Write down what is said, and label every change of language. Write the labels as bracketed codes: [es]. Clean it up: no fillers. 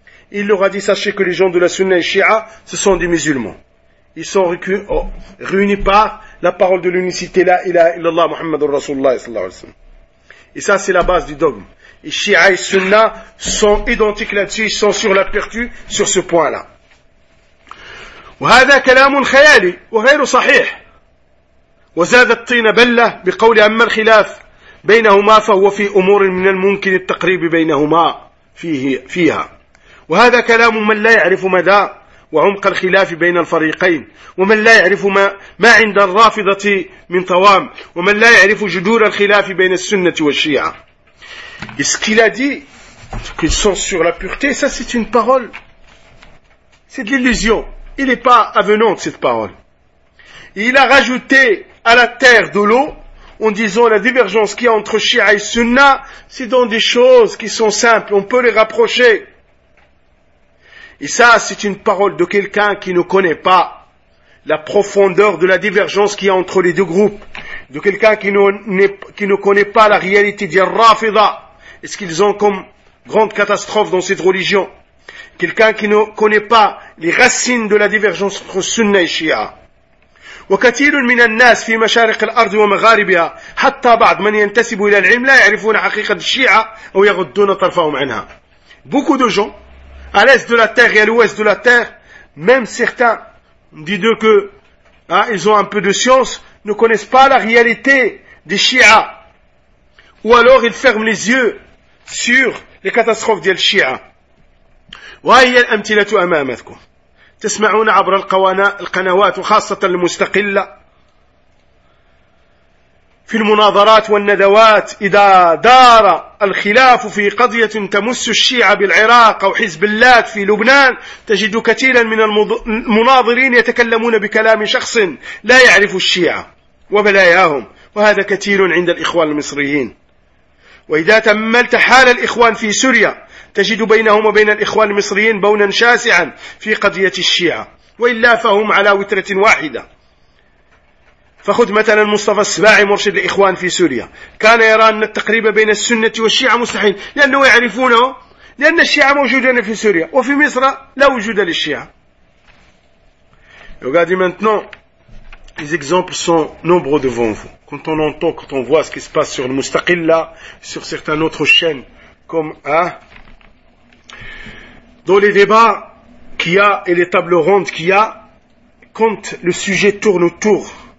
[fr] Il leur a dit, sachez que les gens de la Sunna et Shia, ce sont des musulmans. Ils sont réunis par la parole de l'unicité, la ilaha illallah, Muhammadur Rasulullah, sallallahu alayhi wa sallam. Et ça, c'est la base du dogme. Et Shia et Sunna sont identiques là-dessus, ils sont sur la pertu, sur ce point-là. [ar] وهذا كلام خيالي وغير صحيح وزاد الطين بلة بقول أما الخلاف بينهما فهو في أمور من الممكن التقريب بينهما فيها وهذا كلام من لا يعرف مدى وعمق الخلاف بين الفريقين ومن لا يعرف ما عند الرافضة من طوام ومن لا يعرف جذور الخلاف بين السنة والشيعة. [fr] Ce qu'il a dit, qu'ils sont sur la pureté, ça c'est une parole, c'est de l'illusion. Il n'est pas avenant, cette parole. Il a rajouté à la terre de l'eau, en disant la divergence qu'il y a entre Shia et Sunna, c'est dans des choses qui sont simples, on peut les rapprocher. Et ça, c'est une parole de quelqu'un qui ne connaît pas la profondeur de la divergence qu'il y a entre les deux groupes, de quelqu'un qui ne connaît pas la réalité des Rafida, et ce qu'ils ont comme grande catastrophe dans cette religion. Quelqu'un qui ne connaît pas les racines de la divergence entre Sunna et Shia. [ar] وكثير من الناس في مشارق الأرض ومغاربها حتى بعض من ينتسب إلى العلم لا يعرفون حقيقة الشيعة أو يغضون طرفهم عنها. [fr] Beaucoup de gens à l'est de la terre et à l'ouest de la terre, même certains, dites-eux que ils ont un peu de science, ne connaissent pas la réalité des Shia. Ou alors ils ferment les yeux sur les catastrophes des Shia. [ar] وهي الأمثلة أمامكم تسمعون عبر القنوات وخاصة المستقلة في المناظرات والندوات إذا دار الخلاف في قضية تمس الشيعة بالعراق أو حزب اللات في لبنان تجد كثيرا من المناظرين يتكلمون بكلام شخص لا يعرف الشيعة وبلاياهم وهذا كثير عند الإخوان المصريين وإذا تملت حال الإخوان في سوريا تجد بينهم وبين الإخوان المصريين بونا شاسعا في قضية الشيعة وإلا فهم على وترة واحدة فخذ مثلا مصطفى السباعي مرشد الإخوان في سوريا كان يرى أن التقريب بين السنة والشيعة مستحيل لأنه يعرفونه لأن الشيعة موجودين في سوريا وفي مصر لا وجود للشيعة. [fr] Regardez maintenant, les exemples sont nombreux devant vous. Quand on entend, quand on voit ce qui se passe sur le Mustaqilla, sur certaines autres chaînes comme dans les débats qu'il y a et les tables rondes qu'il y a, quand le sujet tourne autour